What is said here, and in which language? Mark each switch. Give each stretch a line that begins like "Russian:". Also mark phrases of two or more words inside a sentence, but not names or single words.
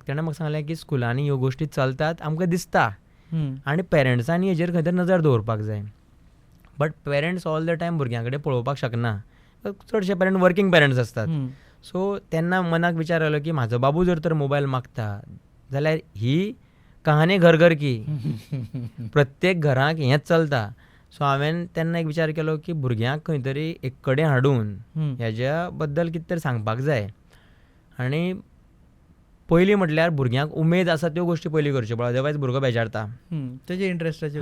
Konkani: ताणें म्हाका सांगलें की स्कुलांनी ह्यो गोश्टी चलतात आमकां दिसता आनी पेरंट्सांनी हेजेर खंय तरी नजर दवरपाक जाय.
English: But parents all the time
Konkani: भुरग्यां कडेन पळोवपाक शकना. चडशे पेरंट
English: working parents
Konkani: आसतात. सो तेन्ना मनाक विचार आयलो की म्हाजो बाबू जर तर मोबायल मागता जाल्यार ही कहानी घर घर की प्रत्येक घराक हेंच चलता. सो हांवें तेन्ना एक विचार केलो की भुरग्यांक खंय तरी एक कडेन हाडून हेज्या बद्दल कितें तरी सांगपाक जाय. आनी पयलीं म्हटल्यार भुरग्यांक उमेद आसा त्यो गोश्टी पयलीं करच्यो पडटा, अदरवायज भुरगो बेजारता. तेजे इंट्रस्टाचे